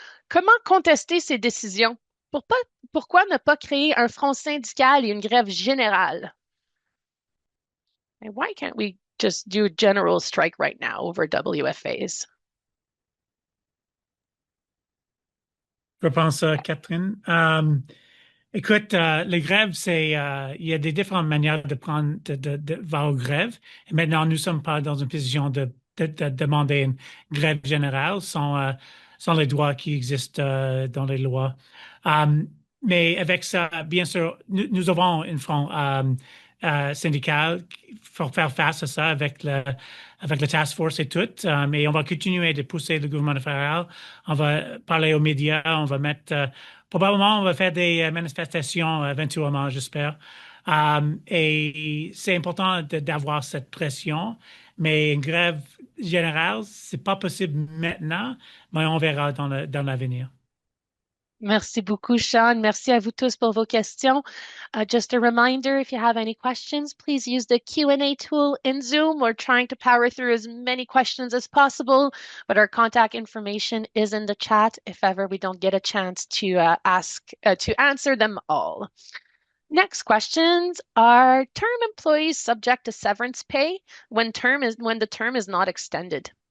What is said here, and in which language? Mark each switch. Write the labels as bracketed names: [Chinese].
[French] Comment contester ces décisions? Pourquoi ne pas créer un front syndical et une grève générale? [English] And why can't we just do a general strike right now over WFAs? [French] Je pense, Catherine. Écoute, les grèves, il y a des différentes manières de voir aux grèves. Et maintenant, nous ne sommes pas dans une position de demander une grève générale sans les droits qui existent dans les lois. Mais avec ça, bien sûr, nous avons une front syndical pour faire face à ça avec le task force et tout. Mais on va continuer de pousser le gouvernement fédéral. On va parler aux médias. On va mettre... probablement, on va faire des manifestations éventuellement, j'espère. Et c'est important d'avoir cette pression. Mais une grève générale, c'est pas possible maintenant, mais on verra dans l'avenir. Merci beaucoup, Sean. Merci à vous tous pour vos questions. [English] Just a reminder, if you have any questions, please use the Q&A tool in Zoom. We're trying to power through as many questions as possible, but our contact information is in the chat if ever we don't get a chance to answer them all. Next questions are term employees subject to severance pay when the term is not extended?